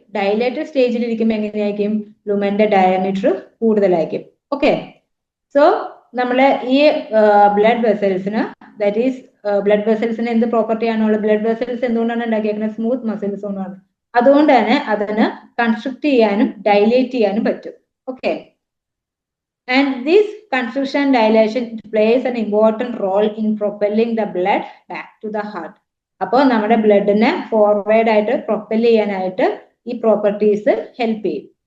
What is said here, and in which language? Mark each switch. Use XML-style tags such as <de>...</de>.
<ml>Dilated സ്റ്റേജിൽ ഇരിക്കുമ്പോൾ എങ്ങനെയായിരിക്കും? ലുമന്റെ ഡയമീറ്റർ കൂടുതലായിരിക്കും. ഓക്കെ, സോ നമ്മള് ഈ ബ്ലഡ് വെസൽസിന്, ദാറ്റ് ഈസ് ബ്ലഡ് വെസൽസിന് എന്ത് പ്രോപ്പർട്ടി ആണുള്ളത്? ബ്ലഡ് വെസൽസ് എന്തുകൊണ്ടാണ് ഉണ്ടാക്കിയേക്കുന്നത്? സ്മൂത്ത് മസിൽസ് കൊണ്ടാണ്. അതുകൊണ്ട് തന്നെ അതിന് കൺസ്ട്രക്ട് ചെയ്യാനും ഡൈലേറ്റ് ചെയ്യാനും പറ്റും.</ml> <en>Okay, and this construction dilation plays an important role in propelling the blood back to the heart.</en> <ml>അപ്പോൾ നമ്മുടെ ബ്ലഡിനെ ഫോർവേഡ് ആയിട്ട് പ്രൊപ്പൽ ചെയ്യാനായിട്ട് ഈ പ്രോപ്പർട്ടീസ് ഹെൽപ്പ് ചെയ്യും.</ml>